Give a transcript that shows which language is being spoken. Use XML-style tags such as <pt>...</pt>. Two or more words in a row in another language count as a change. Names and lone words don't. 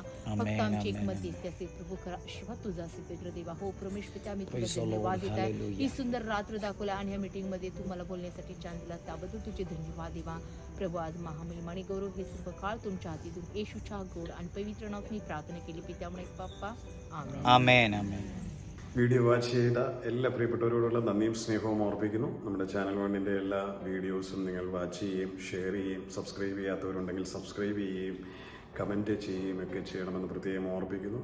<mr>फक्त आमची एक मध्यस्थी असेल प्रभू, खरा आशीर्वाद तुझा असेल पवित्र देवा. हो परमेश्वर पिता, मी तुझा धन्यवाद देत आहे. ही सुंदर रात्र दाखवल्या आणि ह्या मीटिंगमध्ये तू मला बोलण्यासाठी चान्स दिला त्याबद्दल तुझे धन्यवाद देवा. प्रभू आज महामहिमा आणि गौरव हे सर्व काळ तुमच्या हातीतून येशूच्या गोड आणि पवित्र नावात मी പ്രാർത്ഥന केली</mr> <ml>പിതാമണി പാപ്പ ആമേൻ. ആമേൻ ആമേൻ.</ml> <en>video watch</en> <ml>ചെയ്ത എല്ലാ പ്രിയപ്പെട്ടവരോടുള്ള നന്ദിയും സ്നേഹവും ഓർപ്പിക്കുന്നു. നമ്മുടെ ചാനൽ വണ്ണിൻ്റെ എല്ലാ വീഡിയോസും നിങ്ങൾ വാച്ച് ചെയ്യുകയും ഷെയർ ചെയ്യുകയും സബ്സ്ക്രൈബ് ചെയ്യാത്തവരുണ്ടെങ്കിൽ സബ്സ്ക്രൈബ് ചെയ്യുകയും കമൻറ്റ് ചെയ്യുകയും ഒക്കെ ചെയ്യണമെന്ന് പ്രത്യേകം ഓർപ്പിക്കുന്നു.</ml>